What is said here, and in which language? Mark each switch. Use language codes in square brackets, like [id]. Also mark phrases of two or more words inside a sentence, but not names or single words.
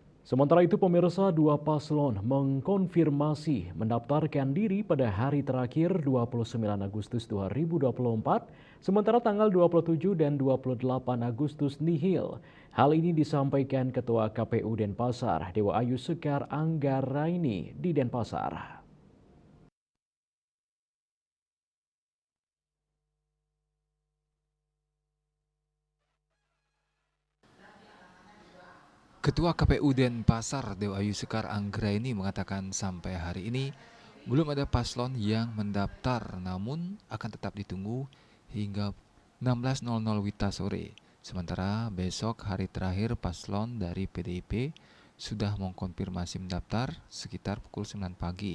[id] Sementara itu pemirsa, dua paslon mengkonfirmasi mendaftarkan diri pada hari terakhir 29 Agustus 2024, sementara tanggal 27 dan 28 Agustus nihil. Hal ini disampaikan Ketua KPU Denpasar, Dewa Ayu Sekar Anggaraini di Denpasar. Ketua KPU Denpasar, Dewa Ayu Sekar Anggraini mengatakan sampai hari ini belum ada paslon yang mendaftar, namun akan tetap ditunggu hingga 16.00 WITA sore. Sementara besok hari terakhir paslon dari PDIP sudah mengkonfirmasi mendaftar sekitar pukul 9 pagi.